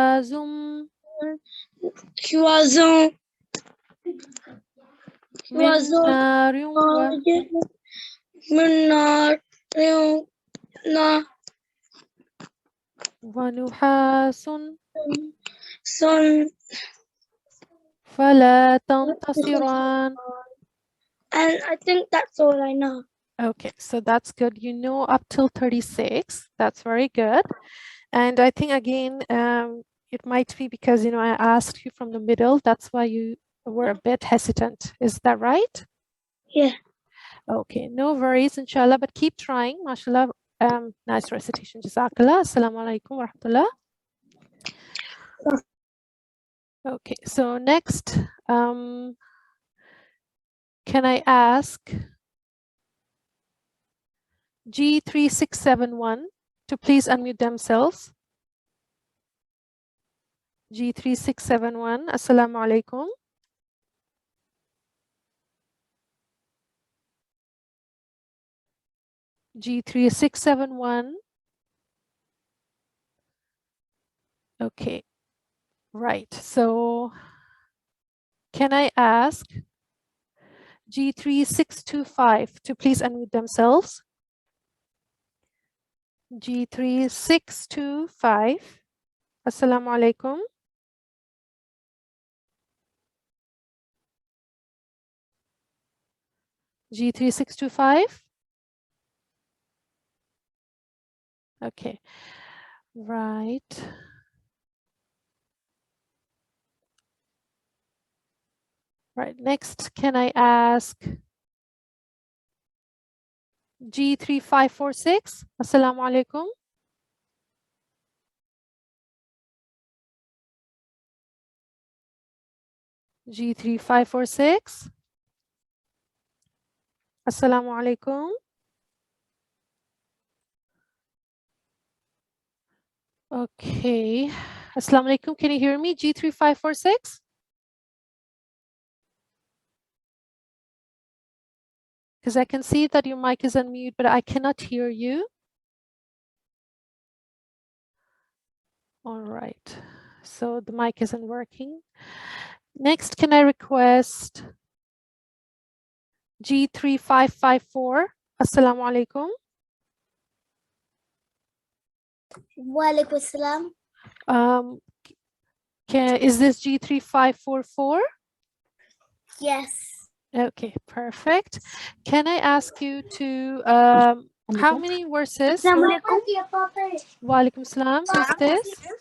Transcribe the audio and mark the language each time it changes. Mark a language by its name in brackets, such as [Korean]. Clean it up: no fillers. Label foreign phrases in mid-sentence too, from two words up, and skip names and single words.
[Arabic] شواظ من نار ونحاس فلا تنتصران. [English] And I think that's all I know. Okay, so that's good. You know up till 36. That's very good. And I think again, it might be because, I asked you from the middle. That's why you were a bit hesitant. Is that right? Yeah. Okay, no worries, inshallah, but keep trying. MashaAllah, nice recitation. Jazakallah. [Arabic] السلام عليكم ورحمة الله. [English] Okay, so next, can I ask G3671 to please unmute themselves? [Arabic] G3671, السلام عليكم. G3671. [English] Okay, right. So can I ask G3625 to please unmute themselves? [Arabic] G3 625. السلام عليكم. G3 625. [English] Okay, right. Right, next, can I ask G3546? [Arabic] السلام عليكم. G3546. السلام عليكم. Okay. السلام عليكم. [English] Can you hear me? G3546? Because I can see that your mic is on mute, but I cannot hear you. All right. So the mic isn't working. Next, can I request G3554? [Arabic] السلام عليكم. وعليكم السلام. [English] Is this G3544? Yes. Okay, perfect. Can I ask you to, how many verses? [Arabic] وعليكم سلام. [English] Who's this?